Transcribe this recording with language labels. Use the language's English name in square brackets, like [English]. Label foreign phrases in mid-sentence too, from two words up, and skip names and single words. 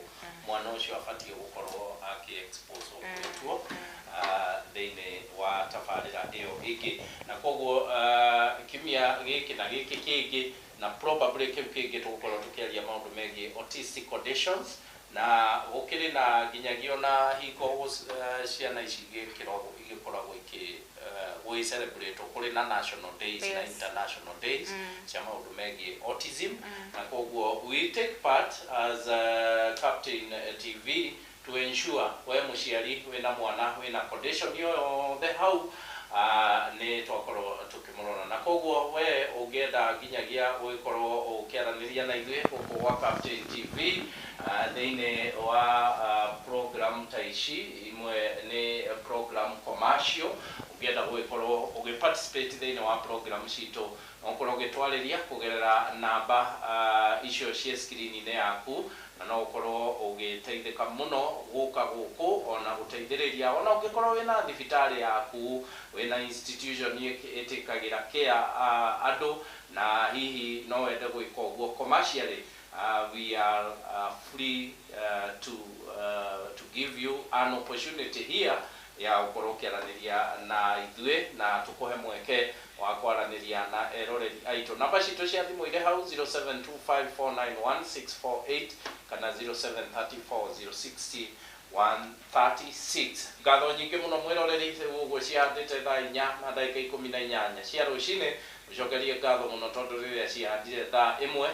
[Kikuyu] mwana ucio afatie gukorwo aki expose okwo thini wa tabarira iyo ingi na koguo kimia giki na giki kingi na probably kingi tugukorwo tukiaria maundu megie [English] autistic conditions [Kikuyu] na gukiri na ginyagio na hiko ciana ici igikoragwo [English] we celebrate [Kikuyu] kuri na [English] national days [Kikuyu] na [English] international days [Kikuyu] cia maundu megie autism na koguo [English] we take part as Captain TV to ensure we [Kikuyu] muciari we na mwana we na condition yo [English] the how [Kikuyu] ni twakorwo tukimurona na koguo we ungenda ginyagia ugikorwo ukiaraniria na ithuĩ guku wa Captain TV thĩinĩ wa program ta ici imwe ni [English] program commercial [Kikuyu] ungenda gugikorwo ugiparticipate thĩinĩ wa program citũ no ukorwo ugitwarĩria kugerera namba icio cia screen-inĩ yaku na no ukorwo ugiteithika muno guka guku ona guteithĩrĩria ona ungikorwo wina thibitari yaku wina institution itikagira care andu na hihi no wende gwika uguo [English] commercially we are free to give you an opportunity here [Kikuyu] ya ukorwo kiaraniria na ithuĩ na tukuhe mweke wa kwaraniria na eroreri aitũ namba citũ cia thimũ ire hau 0725491648 kana 0734060136 ngatho nyingĩ mũno mwĩroreri ũguo cihandĩte thaa 4 na ndagĩka 18 cia rũcinĩ ucokerie ngatho mũno tondũ rĩrĩa cihandire thaa 1